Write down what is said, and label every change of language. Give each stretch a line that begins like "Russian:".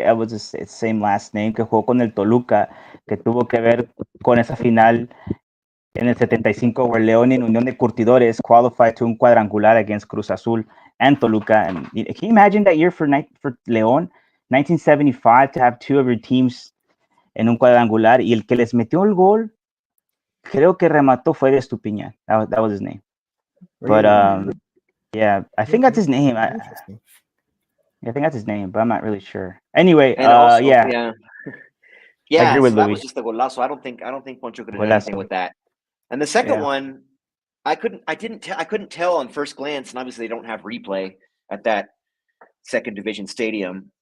Spanish: It was the same last name, que jugó con el Toluca, que tuvo que ver con esa final en el 75, where León and Unión de Curtidores qualified to un cuadrangular against Cruz Azul and Toluca.
English: And can you imagine that year for León, 1975, to have two of your teams en un cuadrangular?
Spanish: Y el que les metió el gol, creo que remató fue de Estupiñán.
English: That was his name. But yeah, I think that's his name. I think that's his name, but I'm not really sure. Anyway, also, yeah. So that was just a golazo. I don't think Poncho could have done anything with that. And the second one, I couldn't tell on first glance, and obviously they don't have replay at that second division stadium.